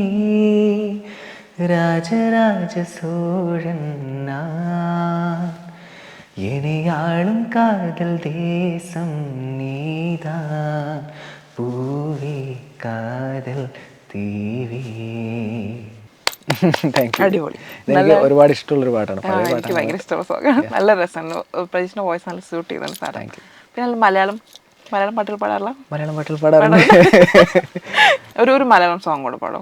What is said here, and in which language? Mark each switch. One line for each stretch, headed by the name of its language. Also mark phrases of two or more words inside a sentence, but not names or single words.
Tamil: ராஜராஜ சோழன் நான் என்னை ஆளும் காதல் தேசம் நீதான் பூவே காதல் தீவே.
English: thank you.
Malayalam: അടിപൊളി. എനിക്ക് ഒരുപാട് ഇഷ്ടമുള്ളൊരു പാട്ടാണ്. എനിക്ക് ഭയങ്കര ഇഷ്ടമുള്ള സോങ്ങാണ്. നല്ല രസമാണ്. പ്രജീഷിന്റെ വോയിസ് നല്ല സ്യൂട്ട് ചെയ്താണ് സാറേ. പിന്നെ മലയാളം പാട്ടുകൾ പാടാറില്ല? മലയാളം പാട്ടുകൾ പാടാറുണ്ട്. ഒരു മലയാളം സോങ് കൂടെ പാടോ?